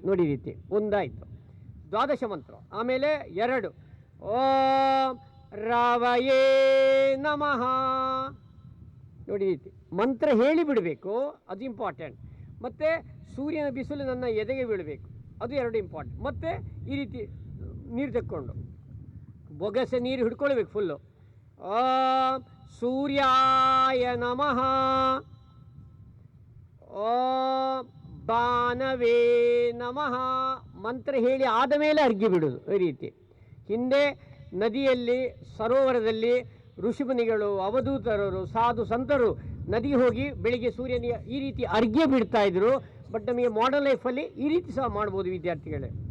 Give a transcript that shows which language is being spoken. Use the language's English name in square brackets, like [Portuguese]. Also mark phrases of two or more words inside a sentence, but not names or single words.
[Kannada] ನೋಡಿ ಈ ರೀತಿ ಒಂದಾಯಿತು 12 ಮಂತ್ರ. ಆಮೇಲೆ 2 [Sanskrit] ಓಂ ರವಯೇ ನಮಃ. [Kannada] ನೋಡಿ ಈ ರೀತಿ ಮಂತ್ರ ಹೇಳಿ ಬಿಡಬೇಕು, ಅದು ಇಂಪಾರ್ಟೆಂಟ್. ಮತ್ತು ಸೂರ್ಯನ ಬಿಸಿಲು ನನ್ನ ಎದೆಗೆ ಬೀಳಬೇಕು, ಅದು 2 ಇಂಪಾರ್ಟೆಂಟ್. ಮತ್ತು ಈ ರೀತಿ ನೀರು ತೆಕ್ಕೊಂಡು ಬೊಗಸೆ ನೀರು ಹಿಡ್ಕೊಳ್ಬೇಕು ಫುಲ್ಲು. [Sanskrit] ಓಂ ಸೂರ್ಯಾಯ ನಮಃ. ಓಂ ಬಾನವೇ ನಮಃ. [Kannada] ಮಂತ್ರ ಹೇಳಿ ಆದ ಮೇಲೆ ಅರ್ಘ್ಯ ಬಿಡೋದು ಈ ರೀತಿ. ಹಿಂದೆ ನದಿಯಲ್ಲಿ, ಸರೋವರದಲ್ಲಿ ಋಷಿಮುನಿಗಳು, ಅವಧೂತರರು, ಸಾಧು ಸಂತರು ನದಿಗೆ ಹೋಗಿ ಬೆಳಿಗ್ಗೆ ಸೂರ್ಯನಿಗೆ ಈ ರೀತಿ ಅರ್ಘ್ಯ ಬಿಡ್ತಾ ಇದ್ರು. ಬಟ್ ನಮಗೆ [English] modern lifealli [Kannada] ಈ ರೀತಿ ಸಹ ಮಾಡ್ಬೋದು ವಿದ್ಯಾರ್ಥಿಗಳೇ.